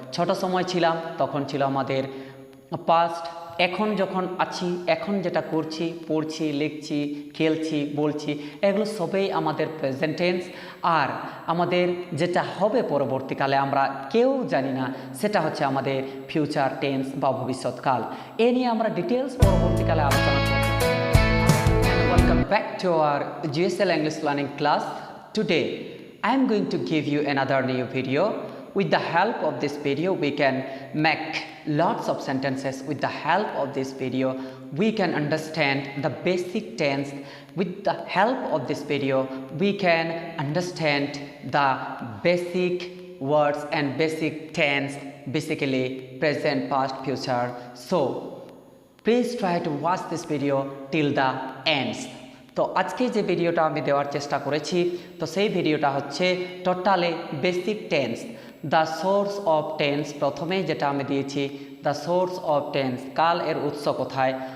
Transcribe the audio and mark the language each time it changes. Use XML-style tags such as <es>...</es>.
<bn>ছোট সময় ছিলাম তখন ছিল আমাদের পাস্ট, এখন যখন আছি, এখন যেটা করছি, পড়ছি, লিখছি, খেলছি, বলছি, এগুলো সবই আমাদের প্রেজেন্ট টেন্স। আর আমাদের যেটা হবে পরবর্তীকালে আমরা কেউ জানি না, সেটা হচ্ছে আমাদের ফিউচার টেন্স বা ভবিষ্যৎকাল। এ নিয়ে আমরা ডিটেলস পরবর্তীকালে আলোচনা করব।</bn> <en>Welcome back to our GSL English learning class. Today I am going to give you another new video. With the help of this video we can make lots of sentences. With the help of this video we can understand the basic tense. With the help of this video we can understand the basic words and basic tense, basically present, past, future. So please try to watch this video till the ends.</en> <bn>তো আজকে যে ভিডিওটা আমি দেওয়ার চেষ্টা করেছি, তো সেই ভিডিওটা হচ্ছে totally basic tense, the source of tense. প্রথমেই যেটা আমি দিয়েছি দ্য সোর্স অফ টেন্স, কাল এর উৎস কোথায়।</bn>